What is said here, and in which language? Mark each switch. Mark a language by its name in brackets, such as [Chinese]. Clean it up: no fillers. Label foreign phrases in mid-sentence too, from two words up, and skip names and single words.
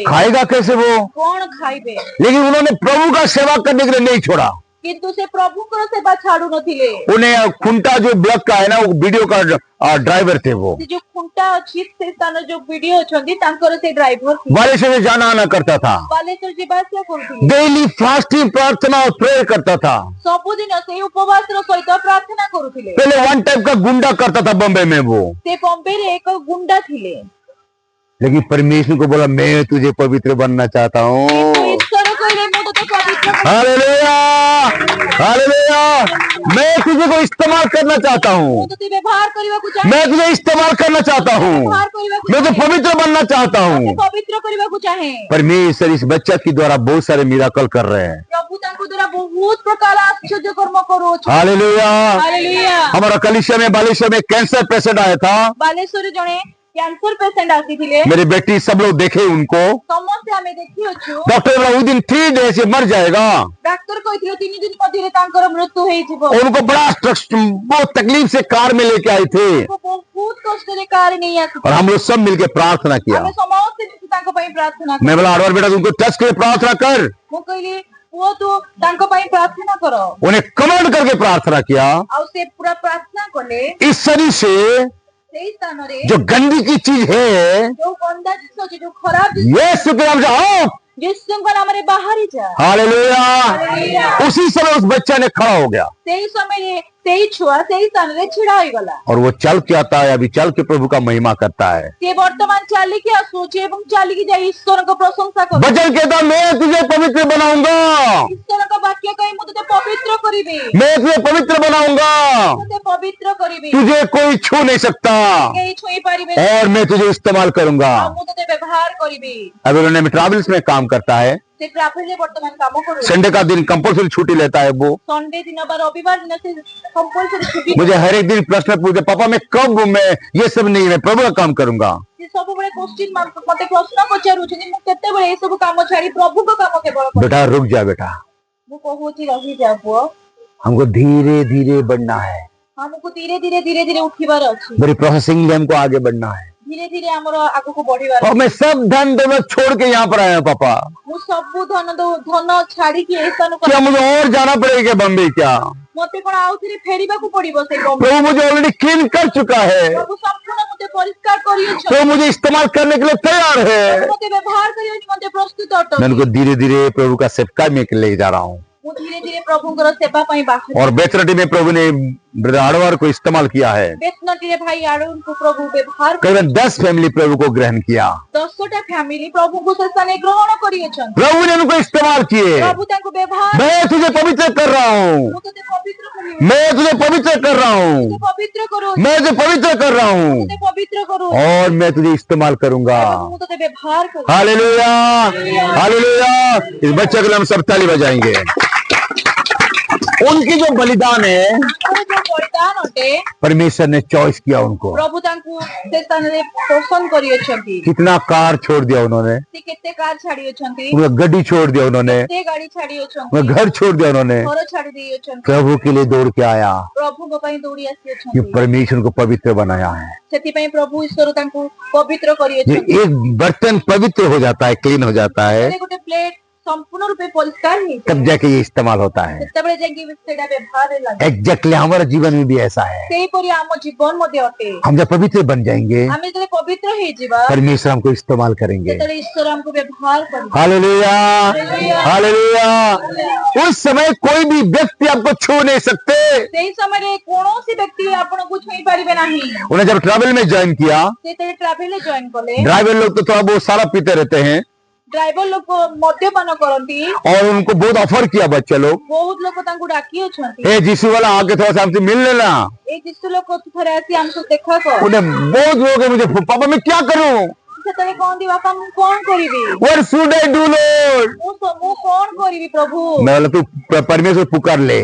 [Hindi] खाएगा कैसे वो। [Odia] କଣ ଖାଇବେ। [Hindi] लेकिन उन्होंने प्रभु का सेवा करने के लिए नहीं छोड़ा। [Odia] କିନ୍ତୁ ସେ ପ୍ରଭୁଙ୍କର ସେବା ଛାଡୁ ନଥିଲେ। [Hindi] उन्हें खुंटा जो ब्लॉक का है ना, वो वीडियो का ड्राइवर थे वो। [Odia] ସେ ଯୋଉ ଖୁଣ୍ଟା ଅଛି ସେ ସ୍ଥାନରେ ଯୋଉ ଭିଡିଓ ଅଛନ୍ତି ତାଙ୍କର ସେ ଡ୍ରାଇଭର [Hindi] बालेश्वर में जाना आना करता था। [Odia] ବାଲେଶ୍ୱର ଯିବା ଆସିବା କରୁଥିଲେ। [English] daily fasting, [Hindi] प्रार्थना और प्रेयर करता था। [Odia] ସବୁଦିନ ସେଇ ଉପବାସର ସହିତ ପ୍ରାର୍ଥନା କରୁଥିଲେ। [Hindi] पहले 1 टाइप का गुंडा करता था बॉम्बे में वो। [Odia] ସେ ବମ୍ବେରେ ଏକ ଗୁଣ୍ଡା ଥିଲେ। [Hindi] लेकिन परमेश्वर को बोला मैं तुझे पवित्र बनना चाहता हूँ। [Odia] ଈଶ୍ୱର କହିଲେ ମୁଁ ତତେ ପବିତ୍ର କରିବି। [Hindi] हालेलुया, हालेलुया। मैं तुझे को इस्तेमाल करना चाहता हूँ। [Odia] ମୁଁ ତତେ ବ୍ୟବହାର କରିବାକୁ ଚାହେଁ। [Hindi] मैं तुझे इस्तेमाल करना चाहता हूँ। [Odia] ବ୍ୟବହାର କରିବାକୁ [Hindi] मैं तो [Odia] ଚାହେଁ। [Hindi] पवित्र बनना चाहता [Odia] ତତେ [Hindi] हूँ। [Odia] ପବିତ୍ର କରିବାକୁ ଚାହେଁ। [Hindi] परमेश्वर इस बच्चा के द्वारा बहुत सारे मिराकल कर रहे हैं। [Odia] ପ୍ରଭୁ ତାଙ୍କ ଦ୍ୱାରା ବହୁତ ପ୍ରକାର ଆଶ୍ଚର୍ଯ୍ୟ କର୍ମ କରୁଅଛନ୍ତି। [Hindi] हालेलुया। [Odia] ହାଲେଲୁୟା। [Hindi] हमारा कलिसिया में बालेश्वर में [English] cancer patient [Hindi] आया था। [Odia] ବାଲେଶ୍ୱରରେ ଜଣେ [English] cancer patient [Odia] ଆସିଥିଲେ। [Hindi] मेरी बेटी सब लोग देखे उनको। [Odia] ସମସ୍ତେ ଆମେ ଦେଖିଅଛୁ। [Hindi] डॉक्टर बोला उस दिन 3 डेज से मर जाएगा। [Odia] ଡାକ୍ତର କହିଥିଲେ 3 ଦିନ ମଧ୍ୟରେ ତାଙ୍କର ମୃତ୍ୟୁ ହେଇଯିବ। [Hindi] उनको बड़ा बहुत तकलीफ से कार में लेके आए थे [Odia] ବହୁତ କଷ୍ଟରେ କାର ନେଇ [Hindi] और [Odia] ଆସିଥିଲେ। [Hindi] हम लोग सब मिलकर प्रार्थना किया। [Odia] ଆମେ ସମସ୍ତେ ମିଶି ତାଙ୍କ ପାଇଁ ପ୍ରାର୍ଥନା କଲୁ। [Hindi] मैं बोला 8 बार बेटा तुमको टच के प्रार्थना कर। [Odia] ମୁଁ କହିଲି ପୁଅ ତୁ ତାଙ୍କ ପାଇଁ ପ୍ରାର୍ଥନା କର। [Hindi] उन्हें कमांड करके प्रार्थना किया। [Odia] ଆଉ ସେ ପୁରା ପ୍ରାର୍ଥନା କଲେ। [Hindi] इस शरीर से [Odia] ସେଇ ସ୍ଥାନରେ [Hindi] जो गंदी की चीज है [Odia] ଯୋଉ ଗନ୍ଦା ଜିନିଷ ଅଛି, ଯୋଉ ଖରାପ ଜିନିଷ [Hindi] यीशु के नाम से आओ। [Odia] ଯୀଶୁଙ୍କ ନାମରେ ବାହାରି ଯା। [Hindi] हालेलुया। हालेलुया। उसी समय उस बच्चा ने खड़ा हो गया [Odia] ସେଇ ସମୟରେ ସେଇ ଛୁଆ ସେଇ ସ୍ଥାନରେ ଛିଡା ହୋଇଗଲା। [Hindi] और वो चल के आता है, अभी चल के प्रभु का महिमा करता है। [Odia] ସେ ବର୍ତ୍ତମାନ ଚାଲିକି ଆସୁଛି ଏବଂ ଚାଲିକି ଯାଇ ଈଶ୍ୱରଙ୍କ ପ୍ରଶଂସା କରୁଛି। [Hindi] वचन कहता मैं तुझे पवित्र बनाऊंगा, [Odia] ଈଶ୍ୱରଙ୍କ ବାକ୍ୟ କହି ମୁଁ ତତେ ପବିତ୍ର କରିବି। [Hindi] मैं तुझे पवित्र बनाऊंगा, [Odia] ତତେ ପବିତ୍ର କରିବି। [Hindi] तुझे कोई छू नहीं सकता [Odia] କେହି ଛୁଇଁ ପାରିବେ [Hindi] और मैं तुझे इस्तेमाल करूंगा। [Odia] ଆଉ ମୁଁ तते ବ୍ୟବହାର କରିବି। [Hindi] अभी उन्होंने ट्रैवल्स में काम करता है। [Odia] ସେ ଟ୍ରାଭେଲରେ ବର୍ତ୍ତମାନ କାମ କରୁଛି। [Hindi] संडे का दिन कंपल्सरी छुट्टी लेता है वो। [Odia] ସଣ୍ଡେ ଦିନ ବା ରବିବାର ଦିନ ସେ କମ୍ପଲସରି ଛୁଟି। [Hindi] मुझे हर एक दिन प्रश्न पूछे पापा मैं कब, मैं ये सब नहीं, मैं प्रभु का काम करूंगा। [Odia] ସେ ସବୁବେଳେ क्वेश्चन ମତେ ପ୍ରଶ୍ନ ପଚାରୁଛନ୍ତି ମୁଁ କେତେବେଳେ ଏ ସବୁ କାମ ଛାଡି ପ୍ରଭୁଙ୍କ କାମ କେବଳ କରିବି। [Hindi] बेटा रुक जा बेटा, [Odia] ମୁଁ କହୁଛି ରହିଯା ପୁଅ। [Hindi] हमको धीरे धीरे बढ़ना है। [Odia] ଆମକୁ ଧୀରେ ଧୀରେ ଉଠିବାର ଅଛି। [Hindi] मेरी प्रोसेसिंग में हमको आगे बढ़ना है। [Odia] ଧୀରେ ଧୀରେ ଆମର ଆଗକୁ ବଢିବାର [Hindi] और [Odia] ଅଛି। [Hindi] मैं सब धन दौलत छोड़ के यहाँ पर आया हूँ पापा। [Odia] ମୁଁ ସବୁ ଧନ ଛାଡିକି ଏ ସ୍ଥାନକୁ [Hindi] क्या मुझे और जाना पड़ेगा बम्बई क्या? [Odia] ମତେ କଣ ଆଉଥରେ ଫେରିବାକୁ ପଡିବ ସେଇ ବମ୍ବେ? [Hindi] प्रभु मुझे [English] already clean [Hindi] कर चुका है। [Odia] ପ୍ରଭୁ ସମ୍ପୂର୍ଣ୍ଣ ମତେ ପରିଷ୍କାର କରିଅଛନ୍ତି। [Hindi] प्रभु मुझे इस्तेमाल करने के लिए तैयार है। [Odia] ମତେ ବ୍ୟବହାର କରିବାକୁ ମତେ ପ୍ରସ୍ତୁତ [Hindi] मैं [Odia] ଅଟନ୍ତି। [Hindi] उनको धीरे धीरे प्रभु का सेवका में ले जा रहा हूँ। [Odia] ମୁଁ ଧୀରେ ଧୀରେ ପ୍ରଭୁଙ୍କର ସେବା ପାଇଁ ବାହାରି। [Hindi] और बेतरटी में प्रभु ने ब्रदर आडवार को इस्तेमाल किया है। [Odia] ବେତନଟିରେ ଭାଇ ଆଡୁଙ୍କୁ ପ୍ରଭୁ ବ୍ୟବହାର କରି [Hindi] करीबन 10 फैमिली प्रभु को ग्रहण किया। [Odia] 10ଟା ଫ୍ୟାମିଲି ପ୍ରଭୁଙ୍କୁ ସେ ସ୍ଥାନରେ ଗ୍ରହଣ କରିଅଛନ୍ତି। [Hindi] प्रभु ने उनको इस्तेमाल किए। [Odia] ପ୍ରଭୁ ତାଙ୍କୁ ବ୍ୟବହାର। [Hindi] मैं तुझे पवित्र कर रहा हूँ, [Odia] ମୁଁ ତତେ ପବିତ୍ର କରିବି। [Hindi] मैं तुझे पवित्र कर रहा हूँ, [Odia] ତତେ ପବିତ୍ର କରୁ। [Hindi] मैं तुझे पवित्र कर रहा हूँ [Odia] ତତେ ପବିତ୍ର କରୁ। [Hindi] और मैं तुझे इस्तेमाल करूंगा। [Odia] ମୁଁ ତତେ ବ୍ୟବହାର କରୁ। [Hindi] हालेलुया, हालेलुया। इस बच्चे के लिए हम सब ताली बजाएंगे। उनकी जो बलिदान है [Odia] ତାଙ୍କର ଯୋଉ ବଳିଦାନ ଅଟେ [Hindi] परमेश्वर ने चॉइस किया उनको। [Odia] ପ୍ରଭୁ ତାଙ୍କୁ ସେ ସ୍ଥାନରେ ପସନ୍ଦ କରିଅଛନ୍ତି। [Hindi] कितना कार छोड़ दिया उन्होंने, [Odia] ସେ କେତେ କାର ଛାଡିଅଛନ୍ତି। [Hindi] उनका गड्डी छोड़ दिया उन्होंने, [Odia] କେତେ ଗାଡି ଛାଡିଅଛନ୍ତି। [Hindi] उनका घर छोड़ दिया उन्होंने, [Odia] ଘର ଛାଡି ଦେଇଅଛନ୍ତି। [Hindi] प्रभु के लिए दौड़ के आया [Odia] ପ୍ରଭୁଙ୍କ ପାଇଁ ଦୌଡ଼ି [Hindi] कि [Odia] ଆସିଅଛନ୍ତି। [Hindi] परमेश्वर को पवित्र बनाया है। [Odia] ସେଥିପାଇଁ ପ୍ରଭୁ ଈଶ୍ୱର ତାଙ୍କୁ ପବିତ୍ର [Hindi] ये [Odia] କରିଅଛନ୍ତି। [Hindi] एक बर्तन पवित्र हो जाता है, क्लीन हो जाता है, [Odia] ଗୋଟେ ପ୍ଲେଟ ସମ୍ପୂର୍ଣ୍ଣ ରୂପେ ପରିଷ୍କାର ହି [Hindi] तब जाके ये इस्तेमाल होता है। [Odia] ସେତେବେଳେ ଯାଇକି ସେଟା ବ୍ୟବହାର ଲାଗେ। [Hindi] एग्जैक्टली हमारा जीवन में भी ऐसा है। [Odia] ସେହିପରି ଆମ ଜୀବନ ମଧ୍ୟ ଅଟେ। [Hindi] हम जब पवित्र बन जाएंगे, [Odia] ଆମେ ଯେତେବେଳେ ପବିତ୍ର ହେଇଯିବା [Hindi] परमेश्वर हमको इस्तेमाल करेंगे। [Odia] ସେତେବେଳେ ଈଶ୍ୱର ଆମକୁ ବ୍ୟବହାର କରିବେ। [Hindi] हालेलुया, हालेलुया। उस समय कोई भी व्यक्ति आपको छू नहीं सकते। [Odia] ସେହି ସମୟରେ କୌଣସି ବ୍ୟକ୍ତି ଆପଣଙ୍କୁ ଛୁଇଁ ପାରିବେ ନାହିଁ। [Hindi] उन्हें जब ट्रैवल में ज्वाइन किया, [Odia] ସେତେବେଳେ ଟ୍ରାଭେଲରେ ଜଏନ କଲେ [Hindi] ड्राइवर लोग तो थोड़ा बहुत सारा पीते रहते हैं [Odia] ଡ୍ରାଇଭର ଲୋକ ମଦ୍ୟପାନ କରନ୍ତି। [Hindi] और उनको बहुत ऑफर किया बच्चे लोग, [Odia] ବହୁତ लोକ ତାଙ୍କୁ ଡାକି ଅଛନ୍ତି। [Hindi] ए जीसू वाला आके थोड़ा सा हमसे मिल लेना। [Odia] ଏଇ ଯୀଶୁ ଲୋକ ତୁ ଥରେ ଆସି ଆମକୁ ଦେଖା କର। [Hindi] उन्हें बहुत लोग हैं, मुझे पापा मैं क्या करूं? [Odia] ସେତେବେଳେ କହନ୍ତି ବାପା ମୁଁ କଣ କରିବି? [English] What should I do, Lord? [Odia] ମୁଁ କଣ କରିବି ପ୍ରଭୁ? [Hindi] मैं बोला तू परमेश्वर पुकार ले,